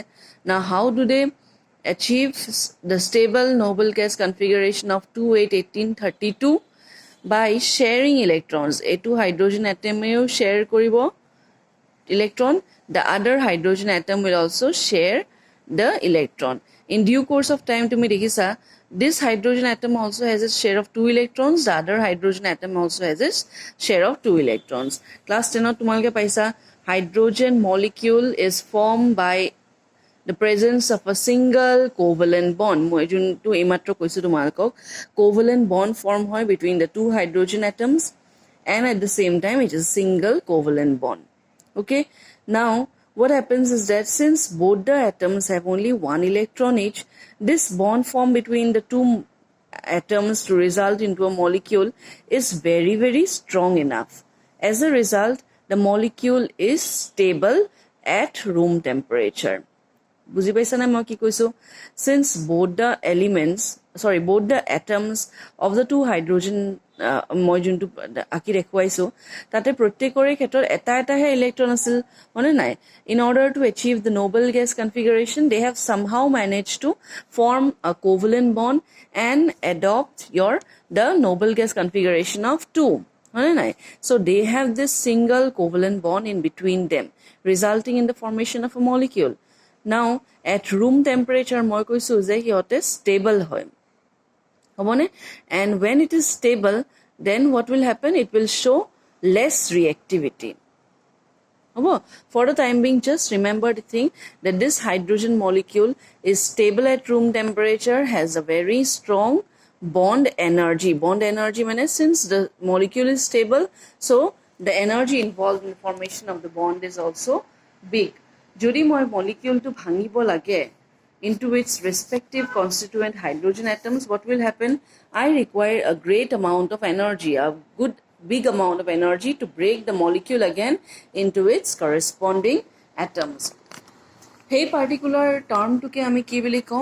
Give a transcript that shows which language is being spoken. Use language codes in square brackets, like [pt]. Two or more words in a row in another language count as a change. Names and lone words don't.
[en] Now how do they achieve the stable noble gas configuration of 2, 8, 18, 32? By sharing electrons. A2 hydrogen atom share koribo electron, the other hydrogen atom will also share the electron. In due course of time [as] তুমি দেখিছা [en] this hydrogen atom also has its share of 2 electrons, the other hydrogen atom also has its share of 2 electrons. Class 10 [as] তোমালোকে পাইছা [en] hydrogen molecule is formed by the presence of a single covalent bond. [as] মই যোনটো এইমাত্ৰ কৈছো তোমালোকক [en] covalent bond form হয় between the two hydrogen atoms, and at the same time it is a single covalent bond. Okay, now what happens is that since both the atoms have only one electron each, this bond formed between the two atoms to result into a molecule is very, very strong enough. As a result, the molecule is stable at room temperature. [as] বুজি পাইছা না মই কি কৈছো? [en] Since both the atoms of the two hydrogen [as] মই যোনটো আঁকি দেখুৱাইছো তাতে প্ৰত্যেকৰে ক্ষেত্ৰত এটা এটাহে ইলেক্ট্ৰন আছিল মানে নাই. [en] In order to achieve the noble gas configuration, they have somehow managed to form a covalent bond and adopt the noble gas configuration of 2. So they have this single covalent bond in between them, resulting in the formation of a molecule. Now at room temperature [as] মই কৈছো যে হিয়তে stable হয় হবনে, [en] and when it is stable then what will happen, it will show less reactivity. For the time being, just remember the thing that this hydrogen molecule is stable at room temperature, has a very strong bond energy means since the molecule is stable, so the energy involved in the formation of the bond is also big. [as] যদি মই মলিকিউলটো ভাঙিব লাগে [en] into its respective constituent hydrogen atoms, what will happen? I require a great amount of energy, a good big amount of energy to break the molecule again into its corresponding atoms. [as] Hey [en] particular term [as] তোক আমি কি বুলি কওঁ?